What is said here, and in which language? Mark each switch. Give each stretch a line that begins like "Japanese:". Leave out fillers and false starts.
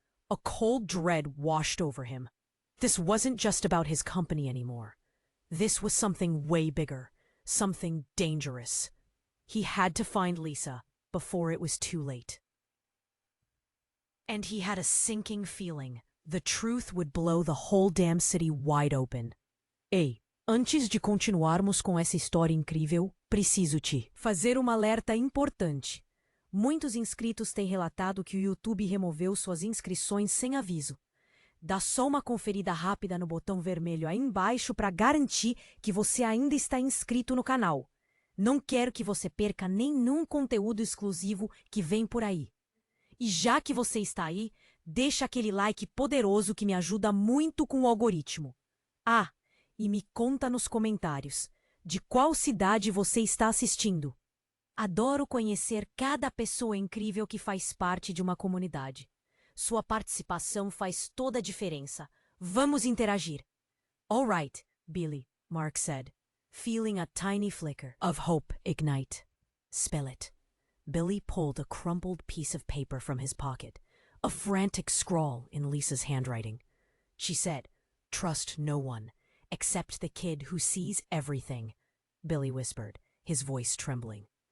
English: A cold dread washed over him. This wasn't just about his company anymore. This was something way bigger, something dangerous. He had to find Lisa before it was too late. And he had a sinking feeling the truth would blow the whole damn city wide open.
Portuguese: Ei, antes de continuarmos com essa história incrível, preciso te fazer uma alerta importante. Muitos inscritos têm relatado que o YouTube removeu suas inscrições sem aviso. Dá só uma conferida rápida no botão vermelho aí embaixo para garantir que você ainda está inscrito no canal. Não quero que você perca nenhum conteúdo exclusivo que vem por aí. E já que você está aí, deixa aquele like poderoso que me ajuda muito com o algoritmo. Ah, e me conta nos comentários de qual cidade você está assistindo. Adoro conhecer cada pessoa incrível que faz parte de uma comunidade. Sua participação faz toda a diferença. Vamos interagir.
English: "All right, Billy," Mark said, feeling a tiny flicker of hope ignite. "Spell it." Billy pulled a crumpled piece of paper from his pocket, a frantic scrawl in Lisa's handwriting. She said, "Trust no one, except the kid who sees everything," Billy whispered, his voice trembling.